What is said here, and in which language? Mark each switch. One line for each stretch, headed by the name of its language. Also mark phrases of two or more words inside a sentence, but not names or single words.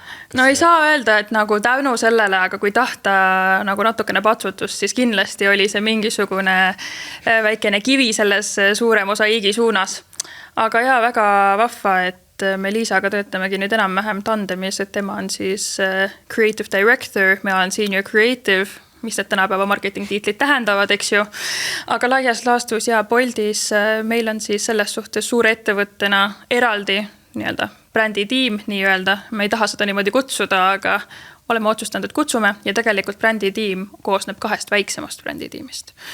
Estonian: No ei saa öelda, et nagu tänu sellele, aga kui tahta nagu natukene patsutust, siis kindlasti oli see mingisugune väikene kivi selles suurem osa Iigi suunas. Aga jaa, väga vahva, et me Liisaga töötamegi nüüd enam-vähem tandemis, et tema on siis
English: creative director,
Estonian: me olen
English: senior creative,
Estonian: mis need tänapäeva marketing tiitlid tähendavad, eks ju. Aga laias laastus ja Boltis meil on siis selles suhtes suure ettevõttena eraldi bränditiim, nii-öelda. Me ei taha seda niimoodi kutsuda, aga oleme otsustanud, et kutsume ja tegelikult bränditiim koosneb 2 väiksemast bränditiimist.